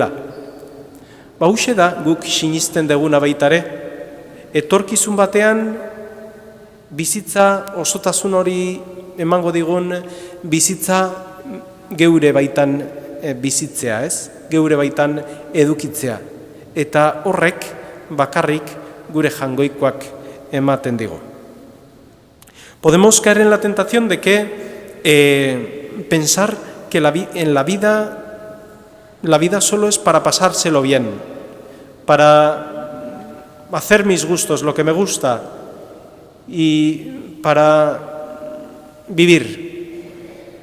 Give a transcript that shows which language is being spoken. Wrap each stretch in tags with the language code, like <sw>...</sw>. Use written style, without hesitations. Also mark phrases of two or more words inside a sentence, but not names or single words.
<eu>Hauxe da guk sinisten deguna baitare, etorkizun batean bizitza osotasun hori emango digun bizitza geure baitan bizitzea, ez? Geure baitan edukitzea. Eta horrek bakarrik gure jangoikoak ematen digu.</eu> <es>Podemos caer en la tentación de que pensar que en la vida solo es para pasárselo bien, para hacer mis gustos, lo que me gusta, y para vivir.</es>